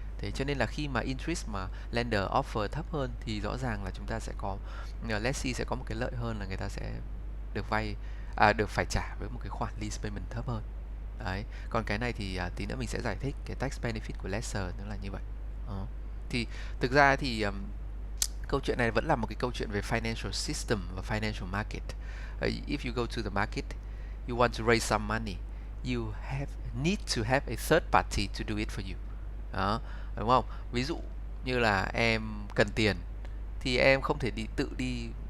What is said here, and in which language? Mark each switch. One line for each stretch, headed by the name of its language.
Vietnamese: Thế cho nên là khi mà interest mà lender offer thấp hơn thì rõ ràng là chúng ta sẽ có, lessee sẽ có một cái lợi hơn là người ta sẽ được phải trả với một cái khoản lease payment thấp hơn. Đấy. Còn cái này thì tí nữa mình sẽ giải thích cái tax benefit của lessor nó là như vậy. Thì thực ra thì câu chuyện này vẫn là một cái câu chuyện về financial system và financial market.
English: If you go to the market, you want to raise some money, you need to have a third party to do it for you.
Vietnamese: Đó, đúng không? Ví dụ như là em cần tiền thì em không thể tự đi